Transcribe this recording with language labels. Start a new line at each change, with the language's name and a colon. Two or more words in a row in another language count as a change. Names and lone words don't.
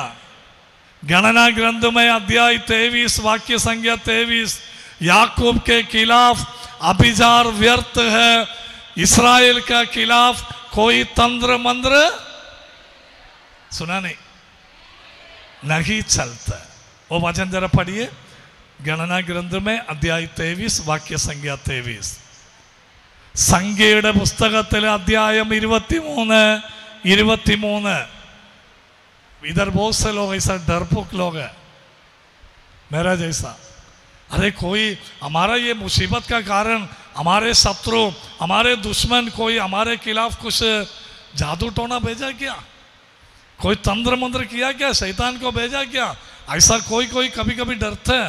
Hindi: गणना ग्रंथ में अध्याय 23 वाक्य संख्या 23, याकूब के खिलाफ अभिचार व्यर्थ है, इस्राएल के खिलाफ कोई तंत्र मंत्र सुना नहीं चलता। वो वचन जरा पढ़िए, गणना ग्रंथ में अध्याय 23 वाक्य संख्या 23।
Malayalam: സംഖ്യയുടെ പുസ്തകത്തിലെ അധ്യായം 23।
Hindi: इधर बहुत से लोग ऐसा डरपोक लोग है मेरा जैसा। अरे कोई हमारा ये मुसीबत का कारण, हमारे शत्रु, हमारे दुश्मन कोई हमारे खिलाफ कुछ जादू टोना भेजा क्या, कोई तंत्र मंत्र किया क्या, शैतान को भेजा क्या, ऐसा कोई कभी कभी डरते हैं।